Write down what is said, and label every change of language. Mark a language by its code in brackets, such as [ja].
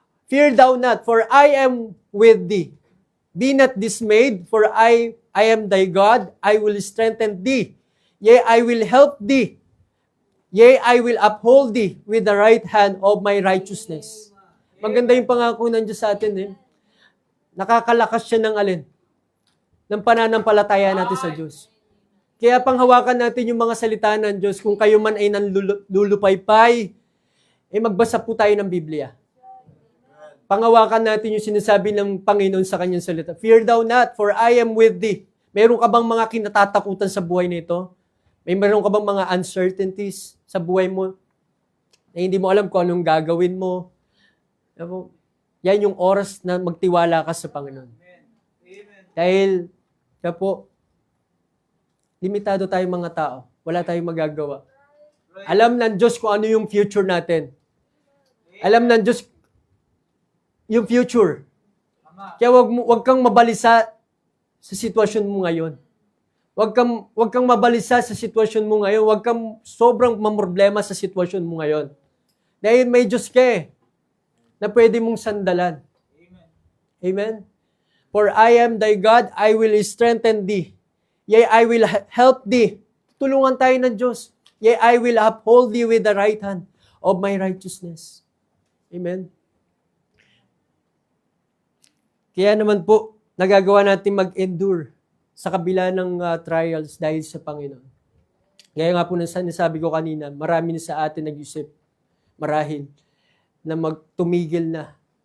[en] Fear thou not, for I am with thee. Be not dismayed, for I am thy God. I will strengthen thee. Yea, I will help thee. Yea, I will uphold thee with the right hand of my righteousness. [tl] Maganda yung pangako ng Diyos sa atin. Nakakalakas siya ng alin? Ng pananampalataya natin sa Diyos. Kaya panghawakan natin yung mga salita ng Diyos. Kung kayo man ay nanlulupaypay, magbasa po tayo ng Biblia. Panghawakan natin yung sinasabi ng Panginoon sa kanyang salita. [en] Fear thou not, for I am with thee. [tl] Meron ka bang mga kinatatakutan sa buhay nito? Meron ka bang mga uncertainties sa buhay mo na hindi mo alam kung anong gagawin mo? Yan yung oras na magtiwala ka sa Panginoon. Dahil, limitado tayong mga tao. Wala tayong magagawa. Alam ng Diyos kung ano yung future natin. Alam ng Diyos yung future. Kaya wag kang mabalisa sa sitwasyon mo ngayon. Wag kang mabalisa sa sitwasyon mo ngayon. Wag kang sobrang mamroblema sa sitwasyon mo ngayon. Dahil may Diyos ka na pwede mong sandalan. Amen? [en] For I am thy God, I will strengthen thee. Yea, I will help thee. [tl] Tulungan tayo ng Diyos. [en] Yea, I will uphold thee with the right hand of my righteousness. Amen? [tl] Kaya naman po, nagagawa natin mag-endure sa kabila ng trials dahil sa Panginoon. Gaya nga po nasabi ko kanina, marami na sa atin nag-isip, marahil, na magtumigil na.